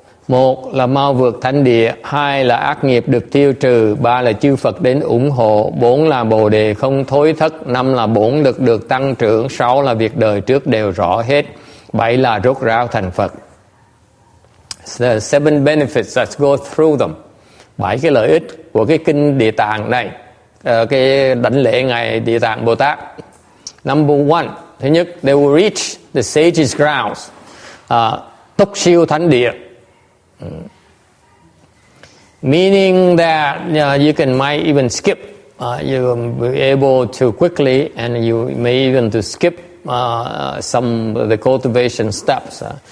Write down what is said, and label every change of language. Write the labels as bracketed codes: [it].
[vi] 1 là mau vượt thánh địa, 2 là ác nghiệp được tiêu trừ, 3 là chư Phật đến ủng hộ, 4 là Bồ đề không thối thất, 5 là bổn lực được tăng trưởng, 6 là việc đời trước đều rõ hết, 7 là rốt ráo thành Phật. [en] The 7 benefits, let's go through them. [vi] 7 cái lợi ích của cái kinh Địa Tạng này, cái đảnh lễ ngài Địa Tạng Bồ Tát. [en] Number 1, [vi] thứ nhất, [en] they will reach the sage's grounds, [vi] tốc siêu thánh địa. [en] Meaning that you might even skip, you will be able to quickly, and you may even to skip some of the cultivation steps.